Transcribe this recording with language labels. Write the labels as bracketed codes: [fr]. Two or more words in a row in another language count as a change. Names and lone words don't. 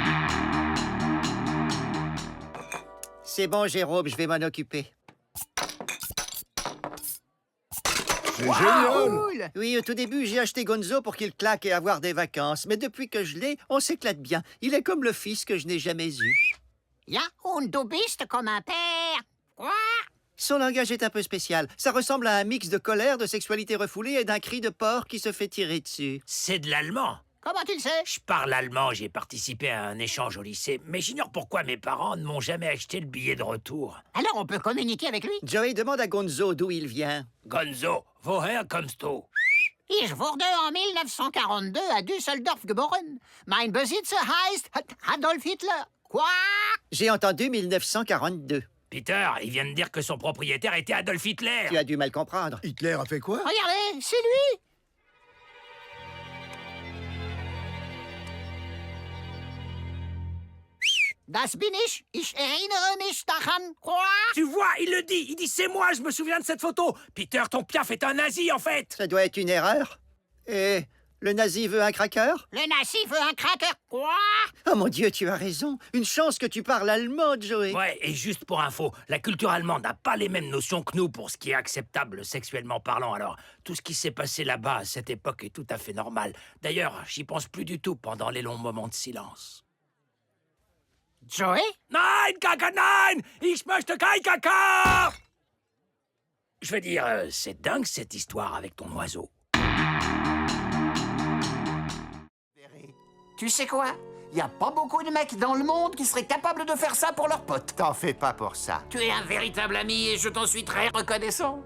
[fr] C'est bon, Jérôme, je vais m'en occuper. C'est génial! Oui, au tout début, j'ai acheté Gonzo pour qu'il claque et avoir des vacances. Mais depuis que je l'ai, on s'éclate bien. Il est comme le fils que je n'ai jamais eu. [de] Ja, und du bist [fr] comme un père. Quoi? Son langage est un peu spécial. Ça ressemble à un mix de colère, de sexualité refoulée et d'un cri de porc qui se fait tirer dessus. C'est de l'allemand. Comment tu le sais? Je parle allemand, j'ai participé à un échange au lycée, mais j'ignore pourquoi mes parents ne m'ont jamais acheté le billet de retour. Alors on peut communiquer avec lui? Joey, demande à Gonzo d'où il vient. [de] Gonzo, woher kommst du? Ich wurde en 1942 à Düsseldorf geboren. Mein Besitzer heißt Adolf Hitler. [fr] Quoi? J'ai entendu 1942. Peter, il vient de dire que son propriétaire était Adolf Hitler. Tu as dû mal comprendre. Hitler a fait quoi? Regardez, c'est lui. [de] Das bin ich erinnere mich daran. [fr] Quoi? Tu vois, il le dit. Il dit c'est moi, je me souviens de cette photo. Peter, ton piaf est un nazi en fait. Ça doit être une erreur. Et le nazi veut un cracker? Le nazi veut un cracker. Quoi? Oh mon Dieu, tu as raison. Une chance que tu parles allemand, Joey. Ouais, et juste pour info, la culture allemande n'a pas les mêmes notions que nous pour ce qui est acceptable sexuellement parlant. Alors, tout ce qui s'est passé là-bas à cette époque est tout à fait normal. D'ailleurs, j'y pense plus du tout pendant les longs moments de silence. Joey? [de] Nein, Kaka, nein! Ich möchte kein Kaka! [fr] Je veux dire, c'est dingue cette histoire avec ton oiseau. Tu sais quoi? Y a pas beaucoup de mecs dans le monde qui seraient capables de faire ça pour leurs potes. T'en fais pas pour ça. Tu es un véritable ami et je t'en suis très reconnaissant.